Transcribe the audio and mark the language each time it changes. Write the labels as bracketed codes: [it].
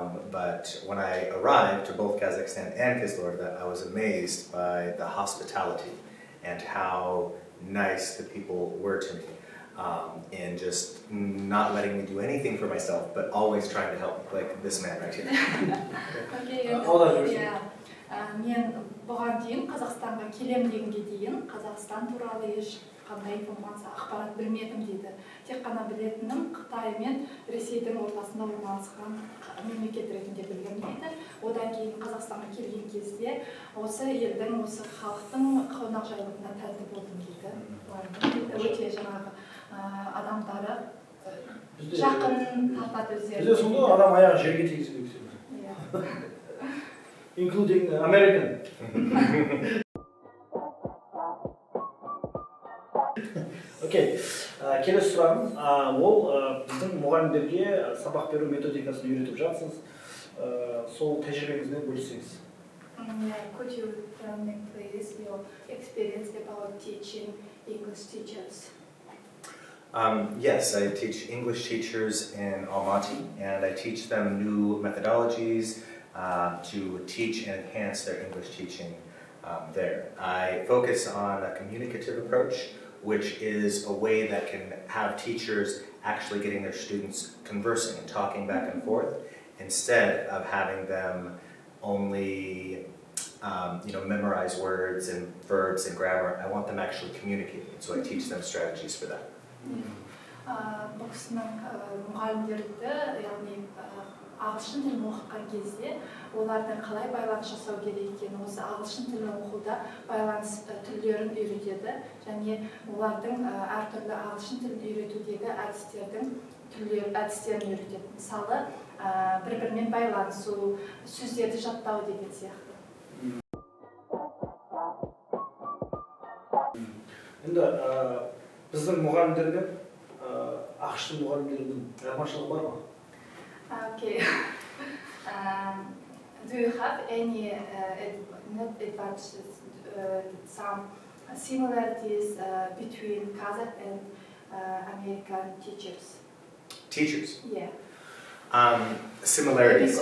[en] But when I arrived to both Kazakhstan and Kizlyurda, I was amazed by the hospitality and how nice the people were to me, and just not letting me do anything for myself, but always trying to help, like this man right here. Okay. [kk] Мен бұған дейін Қазақстанға келем дегенге дейін Қазақстан туралы ешқандай информация, ақпарат білмедім дейді. Тек қана білетінім Қытай мен Ресейдің ортасында орналасқан мемлекет ретінде білгім дейді. Одан кейін Қазақстанға келген кезде осы елдің, осы халықтың қонақжайлығына тәнті болдым дейді. Өте жаңағы адамдары жақын тартады өздері. Бізде сонда адам аяғы жерге тигізу керек. [en] Including American. [kk] Окей, келесі сұрағым, ол біздің мұғалімдерге сабақ беру методикасын үйретіп жатсыз, сол тәжірибеңізбен бөліссеңіз. [en] Could you tell me please your experience about teaching English teachers? Yes, I teach English teachers in Almaty, and I teach them new methodologies to teach and enhance their English teaching there. I focus on a communicative approach, which is a way that can have teachers actually getting their students conversing and talking back and forth, instead of having them only memorize words and verbs and grammar. I want them actually communicating, so I teach them strategies for that. [kk] Бұл кісінің мұғалімдерді, яғни ағылшын тілін оқыған кезде олардың қалай байланыс жасау керек екенін, осы ағылшын тілін оқуда байланыс түрлерін үйретеді, және олардың әртүрлі ағылшын тілін үйретудегі әдістерін үйретеді. Мысалы, бір-бірімен байланысу, сөздерді жаттау деген сияқты. Енді біздің мұғалімдермен ағылшын мұғалімдердің айырмашылығы бар ма? [en] Okay. Do you have any not advantages, some similarities between Kazakh and American teachers? Teachers? Yeah. Similarities.